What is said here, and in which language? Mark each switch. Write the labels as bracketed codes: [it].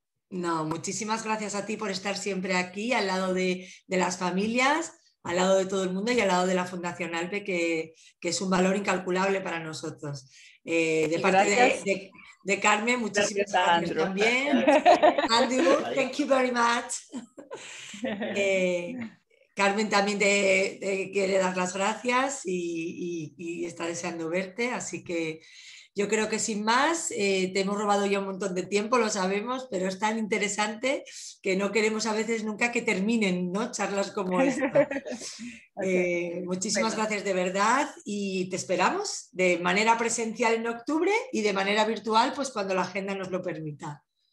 [es] No, muchísimas gracias a ti por estar siempre aquí al lado de las familias, al lado de todo el mundo y al lado de la Fundación ALPE, que es un valor incalculable para nosotros. De parte de Carmen, muchísimas gracias también. [en] Andrew, thank you very much. [es] Carmen también te quiere dar las gracias y está deseando verte, así que yo creo que sin más, te hemos robado ya un montón de tiempo, lo sabemos, pero es tan interesante que no queremos a veces nunca que terminen, ¿no? Charlas como esta. Muchísimas gracias de verdad y te esperamos de manera presencial en octubre y de manera virtual, pues cuando la agenda nos lo permita.